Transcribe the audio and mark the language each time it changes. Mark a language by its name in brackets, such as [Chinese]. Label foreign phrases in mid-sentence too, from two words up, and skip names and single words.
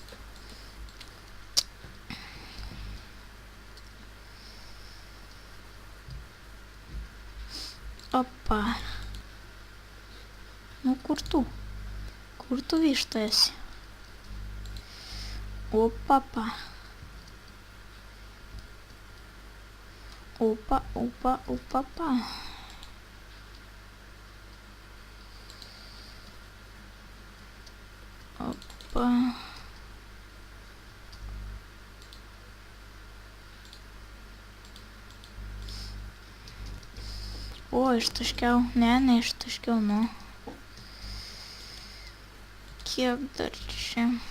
[Lithuanian] Opa. Nu, kur tu? Kur tu višta esi? O, papa. Opa, opa, opa, opa. Opa. O, ištaškiau. Ne, neištaškiau, nu. Kiek dar čia?